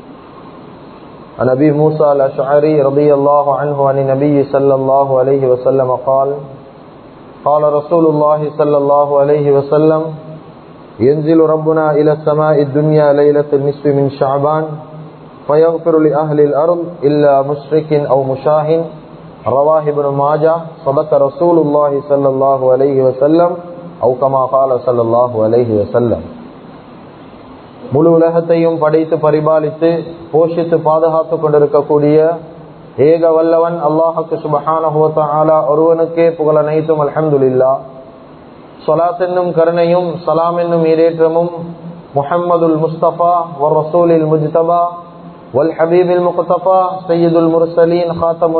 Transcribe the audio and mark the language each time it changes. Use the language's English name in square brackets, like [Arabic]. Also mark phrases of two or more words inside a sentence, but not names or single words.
[Arabic] عن أبي موسى الأشعري رضي الله عنه عن النبي صلى الله عليه وسلم قال قال رسول الله صلى الله عليه وسلم ينزل ربنا إلى السماء الدنيا ليلة النصف من شعبان فيغفر لأهل الأرض إلا مشرك أو مشاهن رواه ابن ماجه صدق رسول الله صلى الله عليه وسلم أو كما قال صلى الله عليه وسلم. [Tamil] முழு உலகத்தையும் படைத்து பரிபாலித்து போஷித்து பாதுகாத்து கொண்டிருக்கக்கூடிய ஏக வல்லவன் அல்லாஹுக்கு [Arabic] سبحانه وتعالى [Tamil] ஒருவனுக்கே புகழ் அனைத்தும் அல்ஹம்துலில்லாஹ். ஸலாத் என்னும் கருணையும் சலாம் என்னும் ஈரேற்றமும் [Arabic] محمد المصطفى ورسول المجتبى والحبيب المقتفى سيد المرسلين خاتم